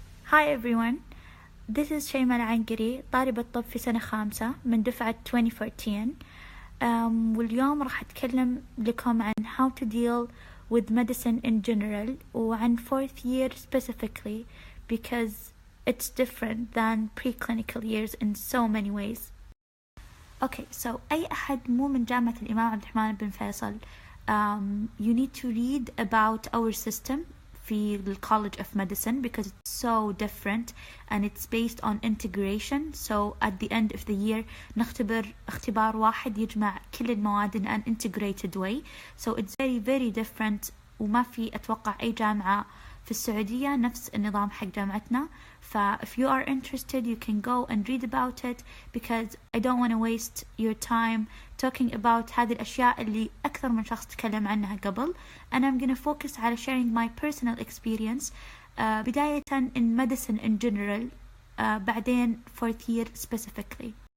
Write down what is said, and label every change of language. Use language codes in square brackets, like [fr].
[en] Hi everyone, this is [ar] شيماء العنقري طالبة طب في سنة 5 من دفعة 2014. واليوم راح أتكلم لكم عن [en] how to deal with medicine in general وعن 4th year specifically because it's different than preclinical years in so many ways. Okay, so [ar] أي أحد مو من جامعة الإمام عبد الرحمن بن فيصل, [en] you need to read about our system في the College of Medicine because it's so different and it's based on integration. So at the end of the year [ar] نختبر اختبار واحد يجمع كل المواد [en] in an integrated way. So it's very very different [ar] وما في أتوقع أي جامعة في السعودية نفس النظام حق جامعتنا. [en] if you are interested you can go and read about it because I don't want to waste your time talking about [ar] هذه الأشياء اللي أكثر من شخص تكلم عنها قبل, [en] and I'm gonna focus على sharing my personal experience بداية in medicine in general, بعدين 4th year specifically.